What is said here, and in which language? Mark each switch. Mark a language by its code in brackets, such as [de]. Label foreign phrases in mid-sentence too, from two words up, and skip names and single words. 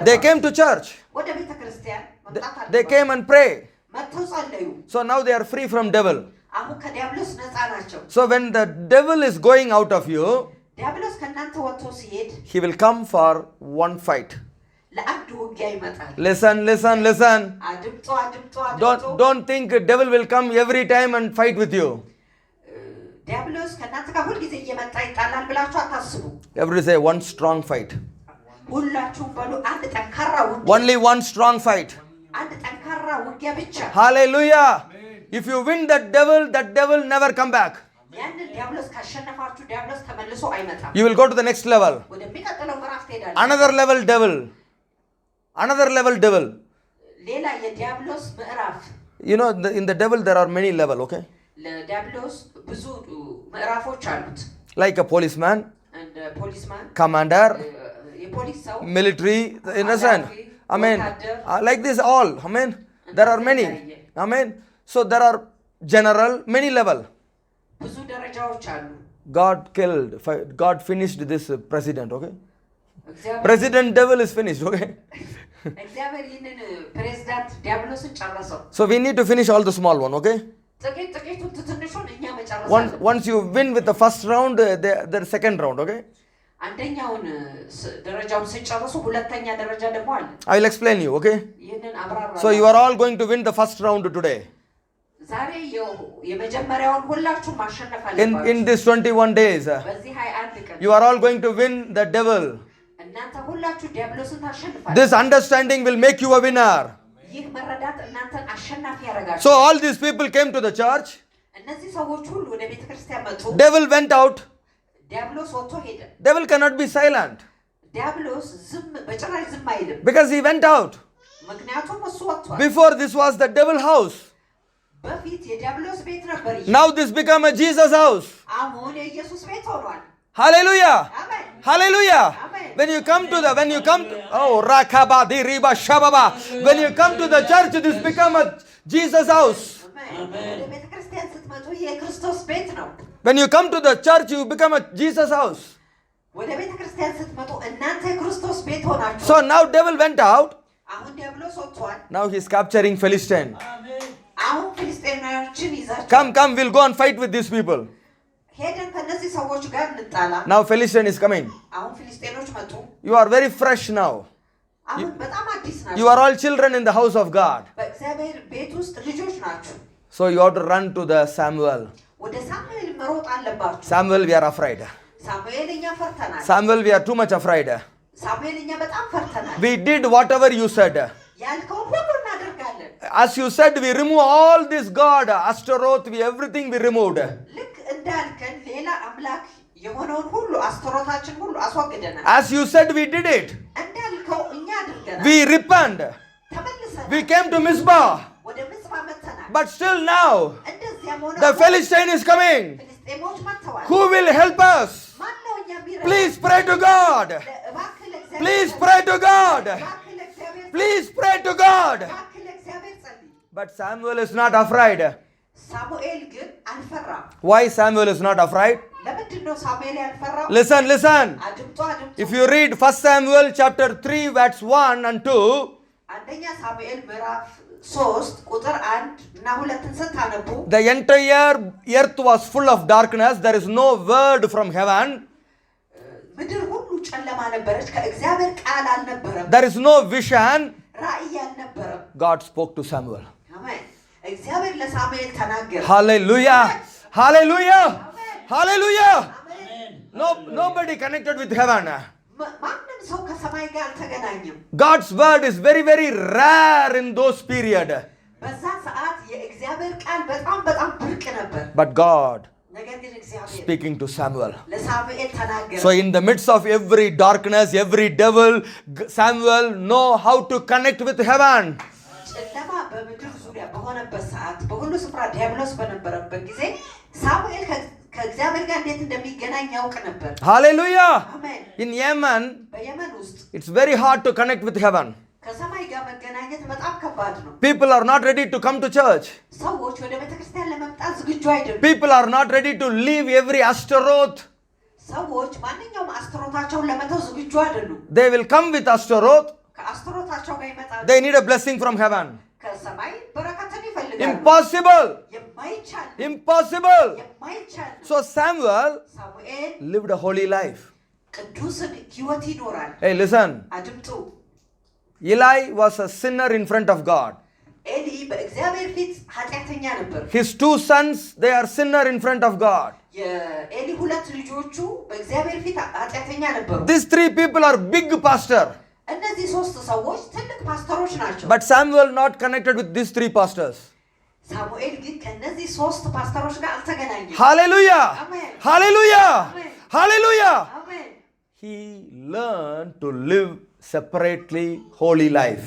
[en] They came to church. [am] ወደ ቤተክርስቲያን መምጣት አለባችሁ። [en] They came and pray. [am] መጥተው ጸለዩ። [en] So now they are free from devil. [am] አሁን ከዲያብሎስ ነፃ ናቸው። [en] So when the devil is going out of you, [am] ዲያብሎስ ከእናንተ ወጥቶ ሲሄድ [en] he will come for one fight. [am] ለአንድ ውጊያ ይመጣል። [en] Listen. [am] አድምጦ [en] Don't think devil will come every time and fight with you. [am] ዲያብሎስ ከእናንተ ጋር ሁልጊዜ እየመጣ ይጣላል ብላችሁ አታስቡ። [en] Everybody say one strong fight. [am] ሁላችሁም በሉ አንድ ጠንካራ ውጊያ። [en] Only one strong fight. [am] አንድ ጠንካራ ውጊያ ብቻ። [en] Hallelujah. If you win that devil never come back. [am] ያንን ዲያብሎስ ካሸነፋችሁ ዲያብሎስ ተመልሶ አይመጣም። [en] You will go to the next level. [am] ወደሚቀጥለው ምዕራፍ ትሄዳለህ። [en] Another level devil. [am] ሌላ የዲያብሎስ ምዕራፍ። [en] You know, in the devil there are many levels, okay? [am] ለዲያብሎስ ብዙ ምዕራፎች አሉት። [en] Like a policeman, [am] ፖሊስማን፣ [en] commander, [am] የፖሊስ ሰው፣ [en] military, innocent. Amen. Like this all. Amen. There are many. Amen. So there are general, many level. [am] ብዙ ደረጃዎች አሉ። [en] God finished this president, okay? President devil is finished, okay? [am] እግዚአብሔር ይህንን ፕሬዝዳንት ዲያብሎስን ጨረሰው። [en] So we need to finish all the small one, okay? [am] ጥቂቱን ትንሹን እኛ መጨረስ። [en] Once you win with the first round, the second round, okay? [am] አንደኛውን ደረጃውን ሲጨርሱ ሁለተኛ ደረጃ ደግሞ አለ። [en] I will explain you, okay? [am] ይህንን አብራራ። [en] So you are all going to win the first round today. [am] ዛሬ የመጀመሪያውን ሁላችሁ ማሸነፍ አለባችሁ። [en] In this 21 days, [am] በዚህ 21 ቀን [en] you are all going to win the devil. [am] እናንተ ሁላችሁ ዲያብሎስን ታሸንፋላችሁ። [en] This understanding will make you a winner. [am] ይህ መረዳት እናንተን አሸናፊ ያደርጋል። [en] So all these people came to the church. [am] እነዚህ ሰዎች ሁሉ ወደ ቤተክርስቲያን መጡ። [en] Devil went out. [am] ዲያብሎስ ወጥቶ ሄደ። [en] Devil cannot be silent. [am] ዲያብሎስ በጭራሽ ዝም አይልም። [en] Because he went out. [am] ምክንያቱም እሱ ወጥቷል። [en] Before this was the devil house. [am] በፊት የዲያብሎስ ቤት ነበር። [en] Now this become a Jesus house. [am] አሁን የኢየሱስ ቤት ሆኗል። [en] Hallelujah. [am] አሜን። [en] Hallelujah. Amen. When you come to Rakabadi Riba Shababa. When you come to the church, this become a Jesus house. [am] ወደ ቤተክርስቲያን ስትመጡ የክርስቶስ ቤት ነው። [en] When you come to the church, you become a Jesus house. [am] ወደ ቤተክርስቲያን ስትመጡ እናንተ የክርስቶስ ቤት ሆናችሁ። [en] So now devil went out. [am] አሁን ዲያብሎስ ወጥቷል። [en] Now he's capturing Philistine. [am] አሜን። አሁን ፍልስጤማውያኖችን ይዛቸው [en] Come, we'll go and fight with these people. [am] ሄደን ከነዚህ ሰዎች ጋር እንጣላ። [en] Now Philistine is coming. [am] አሁን ፍልስጤኖች መጡ። [en] You are very fresh now. [am] አሁን በጣም አዲስ ናቸው። [en] You are all children in the house of God. [am] በእግዚአብሔር ቤት ውስጥ ልጆች ናቸው። [en] So you have to run to the Samuel. [am] ወደ ሳሙኤል መሮጥ አለባችሁ። [en] Samuel, we are afraid. [am] ሳሙኤል እኛ ፈርተናል። [en] Samuel, we are too much afraid. [am] ሳሙኤል እኛ በጣም ፈርተናል። [en] We did whatever you said. [am] ያልከውን ሁሉ እናደርጋለን። [en] As you said, we remove all this God, Astaroth, everything we removed. [am] ልክ እንዳልከን ሌላ አምላክ የሆነውን ሁሉ አስተሮታችን ሁሉ አስወግደናል። [en] As you said, we did it. [am] እንዳልከው እኛ አድርገናል። [en] We repent. [am] ተመልሰናል። [en] We came to Mizpah. [am] ወደ ምጽጳ መጥተናል። [en] But still now, [am] እንደዚያም ሆነ [en] the Philistine is coming. [am] ፍልስጤሞች መጥተዋል። [en] Who will help us? [am] ማን ነው እኛ ቢረዳ? [en] Please pray to God. [am] እባክህ ለእግዚአብሔር [en] Please pray to God. [am] እባክህ ለእግዚአብሔር [en] Please pray to God. [am] እባክህ ለእግዚአብሔር ጸልይ። [en] But Samuel is not afraid. [am] ሳሙኤል ግን አልፈራም። [en] Why Samuel is not afraid? [am] ለምንድን ነው ሳሙኤል ያልፈራው? [en] Listen. [am] አድምጡ። [en] If you read 1 Samuel chapter 3 verse 1 and 2, [am] አንደኛ ሳሙኤል ምዕራፍ 3 ቁጥር 1 እና 2ን ስታነቡ [en] the entire earth was full of darkness. There is no word from heaven. [am] ምድር ሁሉ ጨለማ ነበረች፣ ከእግዚአብሔር ቃል አልነበረም፣ [en] There is no vision. [am] ራእይ አልነበረም። [en] God spoke to Samuel. [am] አሜን። እግዚአብሔር ለሳሙኤል ተናገረ። [en] Hallelujah. Hallelujah. Hallelujah. [am] አሜን። [en] Nobody connected with heaven. [am] ማንም ሰው ከሰማይ ጋር አልተገናኘም። [en] God's word is very, very rare in those period. [am] በዛ ሰዓት የእግዚአብሔር ቃል በጣም በጣም ብርቅ ነበር። [en] But God [am] ነገር ግን እግዚአብሔር [en] speaking to Samuel. [am] ለሳሙኤል ተናገረ። [en] So in the midst of every darkness, every devil, Samuel know how to connect with heaven. [am] ጨለማ በምድር ዙሪያ በሆነበት ሰዓት በሁሉ ስፍራ ዲያብሎስ በነበረበት ጊዜ ሳሙኤል ከእግዚአብሔር ጋር እንዴት እንደሚገናኝ ያውቅ ነበር። [en] Hallelujah. [am] አሜን። [en] In Yemen, [am] በየመን ውስጥ [en] it's very hard to connect with heaven. [am] ከሰማይ ጋር መገናኘት በጣም ከባድ ነው። [en] People are not ready to come to church. [am] ሰዎች ወደ ቤተክርስቲያን ለመምጣት ዝግጁ አይደሉም። [en] People are not ready to leave every Astaroth. [am] ሰዎች ማንኛውም አስተሮታቸውን ለመተው ዝግጁ አይደሉም። [en] They will come with Astaroth. [am] ከአስተሮታቸው ጋር ይመጣሉ። [en] They need a blessing from heaven. [am] ከሰማይ በረከትን ይፈልጋሉ። [en] Impossible. [am] የማይቻል [en] Impossible. [am] የማይቻል [en] So Samuel [am] ሳሙኤል [en] lived a holy life. [am] ቅዱስን ሕይወት ይኖራል። [en] Hey, listen. [am] አድምጡ። [en] Eli was a sinner in front of God. [am] ኤሊ በእግዚአብሔር ፊት ኃጢአተኛ ነበር። [en] His two sons, they are sinner in front of God. [am] የኤሊ ሁለት ልጆቹ በእግዚአብሔር ፊት ኃጢአተኛ ነበሩ። [en] These three people are big pastor. [am] እነዚህ ሶስት ሰዎች ትልቅ ፓስተሮች ናቸው። [en] But Samuel not connected with these three pastors. [am] ሳሙኤል ግን ከነዚህ ሶስት ፓስተሮች ጋር አልተገናኘም። [en] Hallelujah. Amen. Hallelujah. Amen. Hallelujah. [am] አሜን። [en] He learned to live separately holy life.